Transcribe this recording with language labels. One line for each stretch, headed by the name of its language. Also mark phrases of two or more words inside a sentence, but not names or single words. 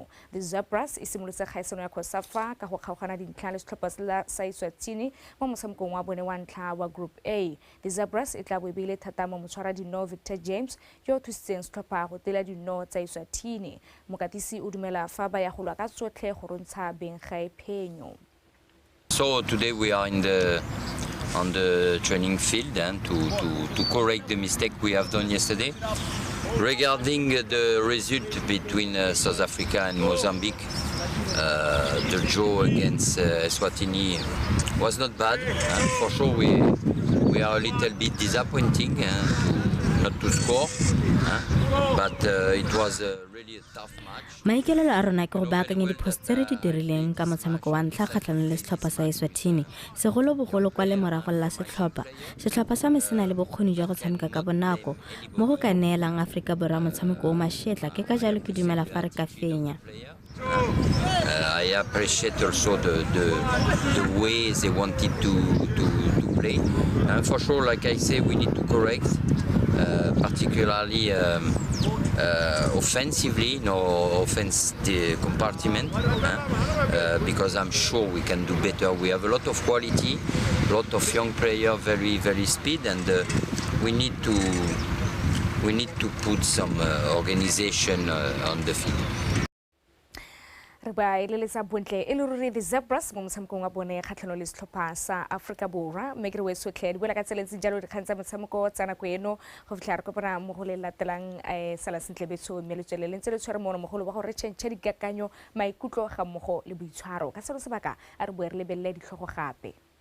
Tswana: The Zebras e simolotse kgaisano ya COSAFA ka go kgaogana dintlha le setlhopha sa Eswatini mo motshamekong wa bone wa ntlha wa Group A. The Zebras e tla bo e beile thata mo motshwara dino Victor James yo o thusitseng setlhopha go tela dino tsa Eswatini. Mokatisi o dumela fa ba ya go lwa ka tsotlhe go rontsha beng ga phenyo.
English: So today we are on the training field to correct the mistake we have done yesterday. Regarding the result between South Africa and Mozambique, the draw against Eswatini was not bad. For sure, we are a little bit disappointing not to score, but it was really a tough match.
Tswana: Maikelelo a rona ke go baakanya diphoso tse re di dirileng ka motshameko wa ntlha kgatlhanong le setlhopha sa Eswatini segolobogolo kwa lemorago la setlhopha sa me se na le bokgoni jwa go tshameka ka bonako mo go ka neelang Aforika Borwa motshameko o mašetla ke ka jalo ke dumela fa re ka fenya.
English: I appreciate also the way they wanted to play. For sure, like I say, we need to correct, particularly offensively, in our offense compartment, because I'm sure we can do better. We have a lot of quality, a lot of young players, very speed, and we need to put some organization on the field.
Tswana: Ba ilelesa bontle e le ruri the Zebras mo motshamekong wa bone kgatlhanong le setlhopha sa Aforika Borwa mme ke re wesotlhe di boela ka tseletse jalo di khantsa motshameko tsa nako eno go fitlha re kopana mo go le latelang sala sentle betso mme le tswele lentse le tshwere mono mogolo wa go re tšhentšha dikakanyo maikutlo ga mmogo le boitshwaro ka selo sebaka a re boe re lebelele ditlhogo gape.